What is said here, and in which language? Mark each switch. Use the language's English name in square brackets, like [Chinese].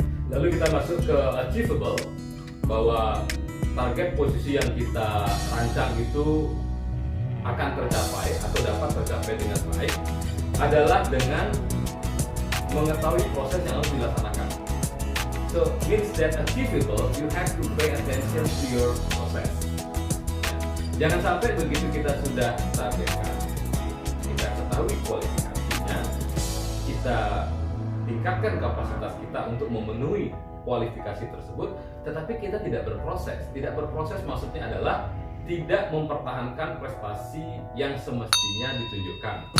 [Indonesian] Lalu kita masuk ke achievable, bahwa target posisi yang kita rancang itu akan tercapai atau dapat tercapai dengan baik adalah dengan mengetahui proses yang harus dilaksanakan. [English] So means that achievable, you have to pay attention to your process. [Indonesian] Jangan sampai begitu kita sudah targetkan, kita ketahui kualifikasinya, kita tingkatkan kapasitas kita untuk memenuhi kualifikasi tersebut, tetapi kita tidak berproses. Tidak berproses maksudnya adalah tidak mempertahankan prestasi yang semestinya ditunjukkan.